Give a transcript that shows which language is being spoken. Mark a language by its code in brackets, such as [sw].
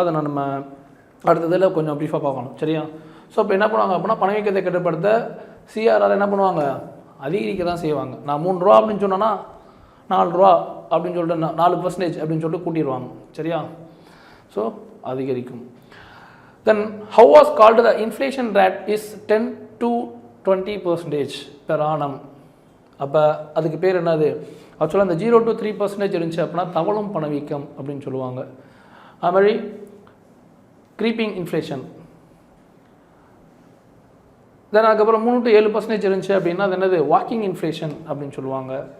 [ta] அதை நம்ம அடுத்ததில் கொஞ்சம் ப்ரீஃபாக பார்க்கணும், சரியா? ஸோ இப்போ என்ன பண்ணுவாங்க அப்படின்னா பணவீக்கத்தை கட்டுப்படுத்த சிஆர்ஆர் என்ன பண்ணுவாங்க, அதிகரிக்க தான் செய்வாங்க. நான் 3 ரூபா அப்படின்னு சொன்னேன்னா 4 ரூபா அப்படின்னு சொல்லிட்டு 4% அப்படின்னு சொல்லிட்டு கூட்டிடுவாங்க, சரியா? ஸோ அதிகரிக்கும். [en] Then how was called the inflation rate is 10 to 20% per annum. [ta] அப்போ அதுக்கு பேர் என்னது, ஆக்சுவலாக அந்த 0 to 3% இருந்துச்சு அப்படின்னா தவளும் பணவீக்கம் அப்படின்னு சொல்லுவாங்க. அது மாதிரி க்ரீப்பிங் இன்ஃப்ளேஷன். தென் அதுக்கப்புறம் 3 to 7% இருந்துச்சு அப்படின்னா அது என்னது வாக்கிங் இன்ஃப்ளேஷன் அப்படின்னு சொல்லுவாங்க.